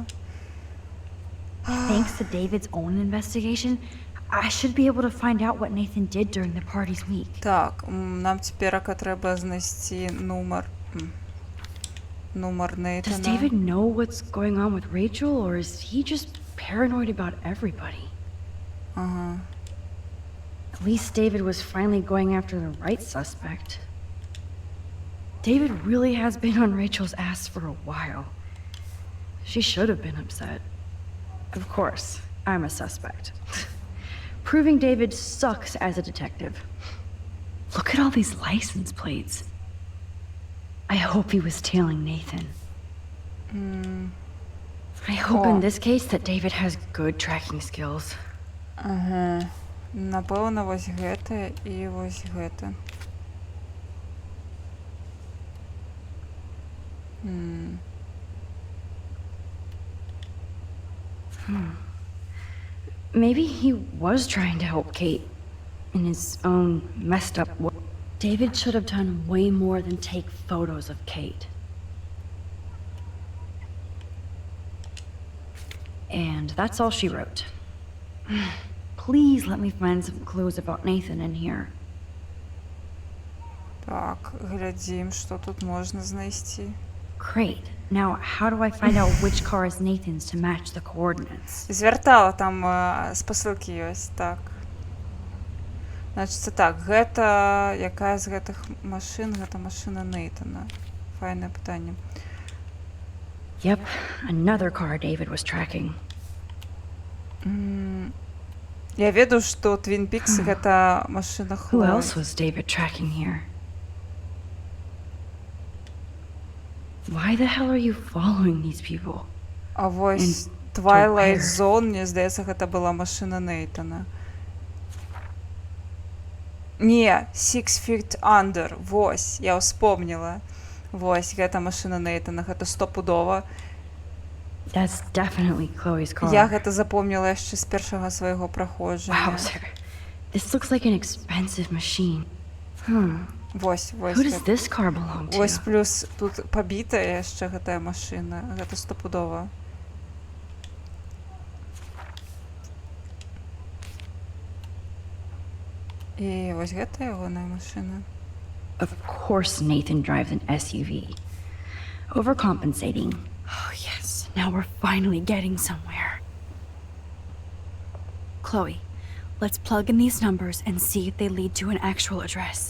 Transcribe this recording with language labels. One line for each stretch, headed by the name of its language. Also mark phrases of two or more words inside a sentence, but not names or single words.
English: Thanks to David's own investigation, I should be able to find out what Nathan did during the party's week.
Belarusian: Так, нам цяперака трэба знайсці нумар. Нумар
English: Does
Belarusian: Нейтана.
English: David know what's going on with Rachel, or is he just paranoid about everybody?
Belarusian: Ага.
English: At least David was finally going after the right suspect. David really has been on Rachel's ass for a while. She should have been upset. Of course, I'm a suspect. Proving David sucks as a detective. Look at all these license plates. I hope he was tailing Nathan. I hope in this case that David has good tracking skills.
Belarusian: Ага. Напэўна, вось гэта і вось гэта.
English: Maybe he was trying to help Kate in his own messed up way. David should have done way more than take photos of Kate. And that's all she wrote. please let me find some clues about Nathan in here.
Ukrainian: Так, глядім, що тут можна знайти.
English: Great. Now, how do I find out which car is Nathan's to match the coordinates?
Belarusian: Звяртала там спасылкі ёсць, так. Значыць, так, гэта якая з гэтых машын, гэта машына Нейтана. Файнае пытанне.
English: Yep, another car David was tracking.
Belarusian: Я ведаю, што Twin Peaks гэта машына
English: Who
Belarusian: Хлоі.
English: else was David tracking here? Why the hell are you following these people?
Belarusian: А вось
English: And Twilight to where? Zone,
Belarusian: мне здаецца, гэта была машына Нейтана. Не,
English: Six Feet Under,
Belarusian: вось, я ўспомніла. Вось, гэта машына Нейтана, гэта стопудова.
English: That's definitely Chloe's car.
Belarusian: Я гэта запомніла яшчэ з першага свайго праходжання.
English: Wowzer. This looks like an expensive machine.
Belarusian: Вось, вось.
English: Who does this car belong to?
Belarusian: Вось плюс тут пабітая яшчэ гэтая машына, гэта стопудова. І вось гэта ягоная машына.
English: Of course Nathan drives an SUV. Overcompensating. Oh yes, now we're finally getting somewhere. Chloe, let's plug in these numbers and see if they lead to an actual address.